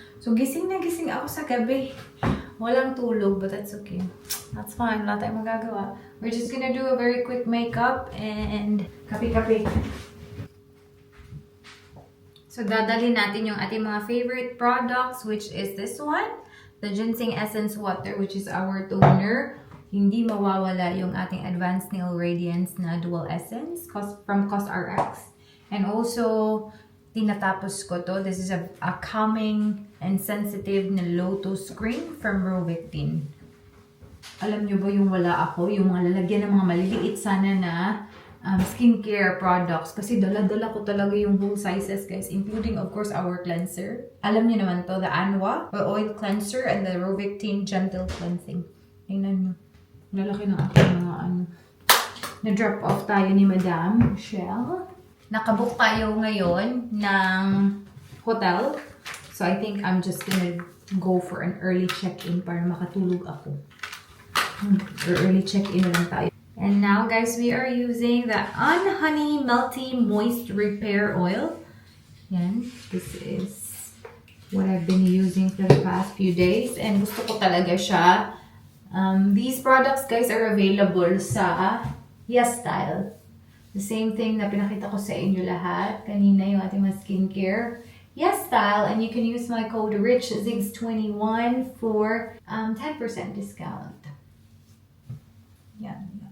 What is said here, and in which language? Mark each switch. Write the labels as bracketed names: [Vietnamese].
[Filipino] So gising na gising ako sa gabi. Walang tulog, [English] but that's okay. That's fine. [Filipino] Wala tayong magagawa. [English] We're just gonna do a very quick makeup and kape-kape. [Filipino] So dadalhin natin yung ating mga favorite products, [English] which is this one. The Ginseng Essence Water, which is our toner. [Filipino] Hindi mawawala yung ating [English] Advanced Nail Radiance na Dual Essence from CosRX. And also, [Filipino] tinatapos ko to. [English] This is a calming and sensitive na Lotus Cream from Rovectin. [Filipino] Alam nyo ba yung wala ako? Yung mga lalagyan ng mga maliliit sana na skincare products. Kasi dala-dala ko talaga yung whole sizes, guys. [English] Including, of course, our cleanser. [Filipino] Alam niyo naman to, the Anwa Oil Cleanser and the Rovectin Gentle Cleansing. Tingnan nyo. Lalaki ng aking mga Na-drop off tayo ni Madam Michelle. Nakabook tayo ngayon ng hotel. [English] So, I think I'm just gonna go for an early check-in [Filipino] para makatulog ako. [English] Or early check-in [Filipino] na lang tayo. [English] And now, guys, we are using the Unhoney Melty Moist Repair Oil. Yan. This is what I've been using for the past few days. [Filipino] And gusto ko talaga siya. [English] These products, guys, are available sa YesStyle. The same thing [Filipino] na pinakita ko sa inyo lahat. Kanina yung ating mga skincare. YesStyle. [English] And you can use my code RICHZIGS21 for 10% discount. Yan.